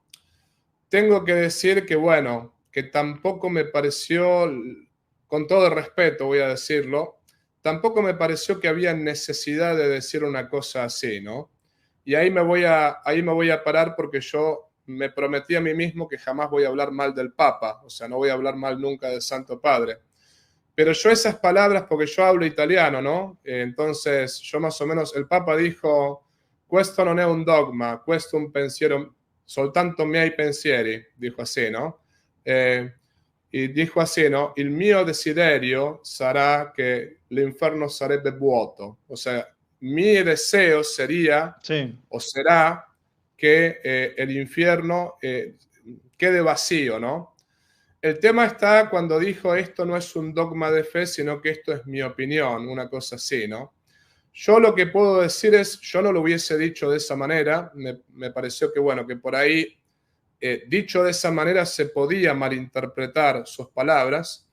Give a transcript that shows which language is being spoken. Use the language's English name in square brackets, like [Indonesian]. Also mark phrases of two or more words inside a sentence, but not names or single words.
[Spanish] Tengo que decir que, bueno, que tampoco me pareció, con todo el respeto voy a decirlo, tampoco me pareció que había necesidad de decir una cosa así, ¿no? Y ahí me voy a parar porque yo me prometí a mí mismo que jamás voy a hablar mal del Papa, o sea, no voy a hablar mal nunca del Santo Padre. Pero yo esas palabras, porque yo hablo italiano, ¿no? Entonces, yo más o menos, el Papa dijo, [Italian] questo non è un dogma, questo è un pensiero, soltanto miei pensieri, [Spanish] dijo así, ¿no? Y dijo así, ¿no? [Italian] Il mio desiderio sarà che l'inferno sarebbe vuoto. [Spanish] O sea, mi deseo sería, Sí. o será, que el infierno quede vacío, ¿no? El tema está cuando dijo esto no es un dogma de fe, sino que esto es mi opinión, una cosa así, ¿no? Yo lo que puedo decir es, yo no lo hubiese dicho de esa manera, me pareció que, bueno, que por ahí, dicho de esa manera, se podía malinterpretar sus palabras.